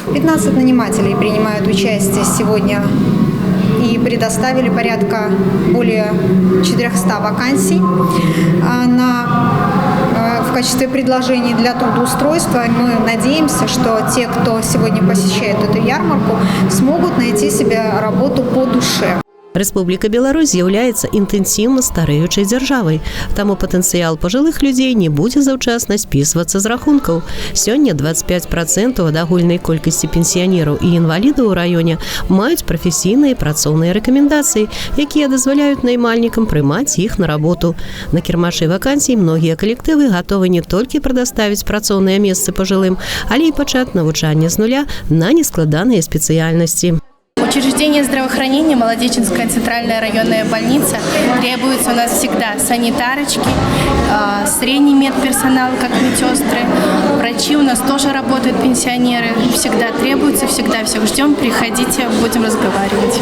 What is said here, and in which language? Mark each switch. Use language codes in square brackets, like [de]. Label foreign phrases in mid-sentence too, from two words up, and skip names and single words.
[ru] 15 нанимателей принимают участие сегодня и предоставили порядка более 400 вакансий в качестве предложений для трудоустройства. Мы надеемся, что те, кто сегодня посещает эту ярмарку, смогут найти себе работу по душе. [be] Рэспубліка Беларусь з'яўляецца інтэнсіўна старэючай дзяржавай, таму патэнцыял пажылых людзей не будзе заўчасна спісвацца з рахункаў. Сёння 25% ад агульнай колькасці пенсіянераў і інвалідаў у раёне маюць прафесійныя і працоўныя рэкамендацыі, якія дазваляюць наймальнікам прымаць іх на работу. На кірмашы вакансій многія калектывы гатовы не толькі прадаставіць працоўныя месцы пажылым, але і пачаць навучанне з нуля на нескладаныя спецыяльнасці. [ru] Учреждение здравоохранения, Молодеченская центральная районная больница. Требуется у нас всегда санитарочки, средний медперсонал, как медсестры. Врачи у нас тоже работают, пенсионеры. Всегда требуются, всегда всех ждем. Приходите, будем разговаривать.